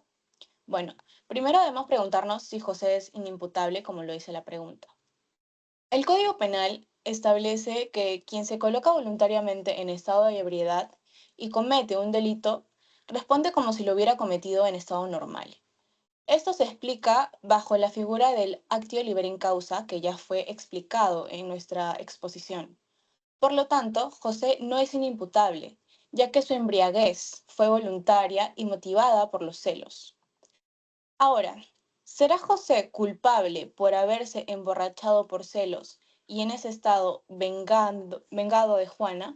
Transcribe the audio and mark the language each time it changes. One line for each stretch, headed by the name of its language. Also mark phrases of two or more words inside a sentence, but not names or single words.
Spanish: Bueno, primero debemos preguntarnos si José es inimputable, como lo dice la pregunta. El Código Penal establece que quien se coloca voluntariamente en estado de ebriedad y comete un delito responde como si lo hubiera cometido en estado normal. Esto se explica bajo la figura del
Latin: actio liberi causa,
Spanish: que ya fue explicado en nuestra exposición. Por lo tanto, José no es inimputable, ya que su embriaguez fue voluntaria y motivada por los celos. Ahora, ¿Será José culpable por haberse emborrachado por celos y en ese estado vengado de Juana?